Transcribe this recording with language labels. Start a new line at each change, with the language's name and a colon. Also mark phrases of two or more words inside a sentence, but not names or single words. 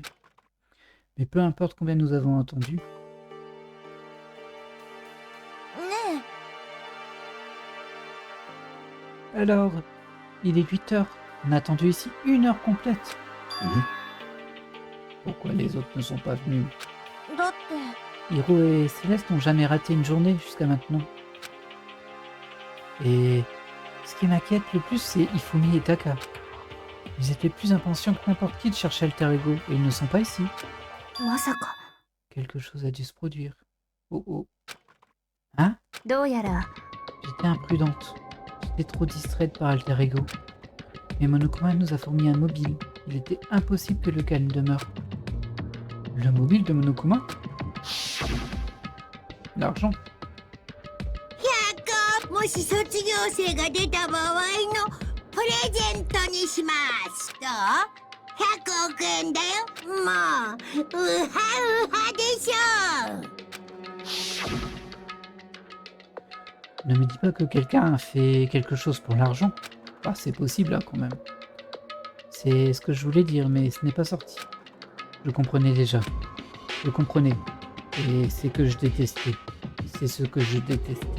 French: Mais peu importe combien nous avons attendu, ね alors, il est 8 heures. On a attendu ici 1 heure complète. Pourquoi les autres ne sont pas venus?
Japanese: えだって
French: Hiro et Céleste n'ont jamais raté une journée jusqu'à maintenant. Et ce qui m'inquiète le plus, c'est Ifumi et Taka. Ils étaient plus impatients que n'importe qui de chercher Alter Ego, et ils ne sont pas ici. まさか Quelque chose a dû se produire. Oh oh. Hein? どうやら J'étais imprudente. J'étais trop distraite par Alter Ego. Mais Monokuma nous a fourni un mobile. Il était impossible que le calme demeure. Le mobile de Monokuma? L'argent.
Japanese: もし卒業生が出た場合のプレゼントにしますと100億円だよもうウハウハでしょ
French: Ne me dis pas que quelqu'un a fait quelque chose pour l'argent. Ah, c'est possible là quand même. C'est ce que je voulais dire, mais ce n'est pas sorti. Je comprenais déjà. Je comprenais. Et c'est que je détestais. C'est ce que je détestais.